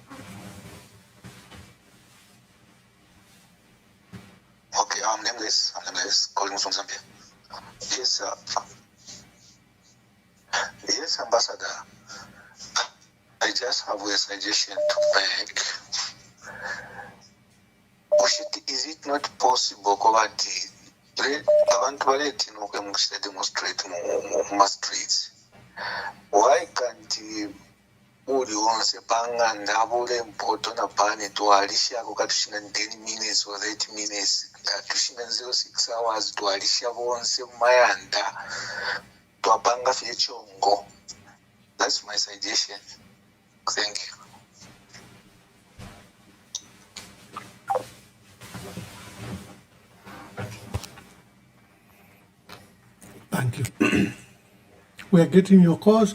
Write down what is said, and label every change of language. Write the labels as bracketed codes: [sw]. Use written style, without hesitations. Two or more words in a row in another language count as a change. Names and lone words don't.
[en] Okay, I'm nameless, calling from Zambia. Yes, yes, Ambassador. I just have a suggestion to make. Is it not possible that [bem] abantu baleti nokwemukisa demonstrate mu streets? [en] Why can't [bem] uli onse panganda abule mpoto na pani tualisha kukatushinga [en] 10 minutes or 8 minutes [bem] tushinga 06 hours tualisha bonse mayanda tuapanga fyechongo. [en] That's my suggestion. Thank you. Thank you. We are getting your calls.